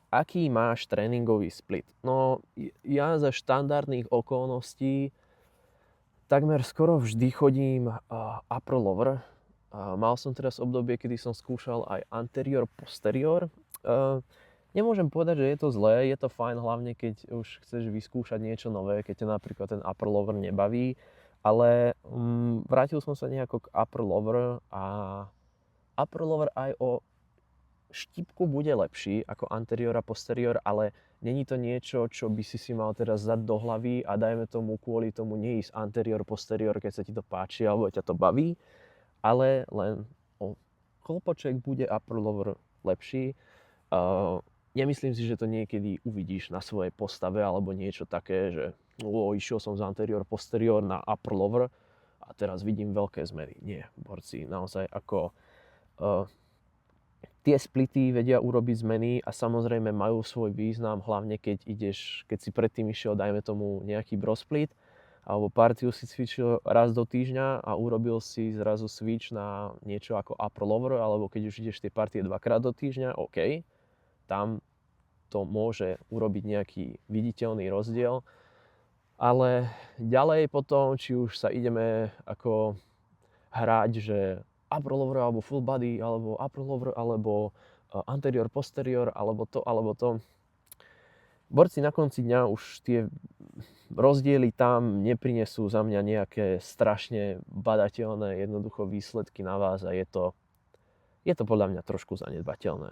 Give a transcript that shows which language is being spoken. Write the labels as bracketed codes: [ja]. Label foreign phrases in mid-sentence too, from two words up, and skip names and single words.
[sk] Aký máš tréningový split? No, ja za štandardných okolností takmer skoro vždy chodím [en] upper lower. [sk] Mal som teraz obdobie, kedy som skúšal aj [en] anterior posterior. [sk] Nemôžem povedať, že je to zlé, je to fajn, hlavne keď už chceš vyskúšať niečo nové, keď ťa napríklad ten [en] upper lower [sk] nebaví, ale vrátil som sa nejako k [en] upper lower [sk] a [en] upper lower [sk] aj o štipku bude lepší ako anterior a posterior, ale není to niečo, čo by si mal teraz dať do hlavy a dajme tomu kvôli tomu neísť [en] anterior, posterior, [sk] keď sa ti to páči alebo ťa to baví, ale len o kolpoček bude [en] upper lower [sk] lepší. Nemyslím si, že to niekedy uvidíš na svojej postave alebo niečo také, že išiel som z [en] anterior, posterior [sk] na [en] upper lower [sk] a teraz vidím veľké zmeny. Nie, borci, naozaj ako tie splity vedia urobiť zmeny a samozrejme majú svoj význam, hlavne keď si predtým išiel, dajme tomu, nejaký [en] bro split, [sk] alebo partiu si cvičil raz do týždňa a urobil si zrazu switch na niečo ako [en] upper lower, [sk] alebo keď už ideš tie partie dvakrát do týždňa, OK, tam to môže urobiť nejaký viditeľný rozdiel. Ale ďalej potom, či už sa ideme ako hrať, že [en] upper lower [sk] alebo [en] full body, [sk] alebo [en] upper lower, [sk] alebo [en] anterior, posterior, [sk] alebo to. Borci na konci dňa už tie rozdiely tam neprinesú za mňa nejaké strašne badateľné jednoducho výsledky na vás a je to podľa mňa trošku zanedbateľné.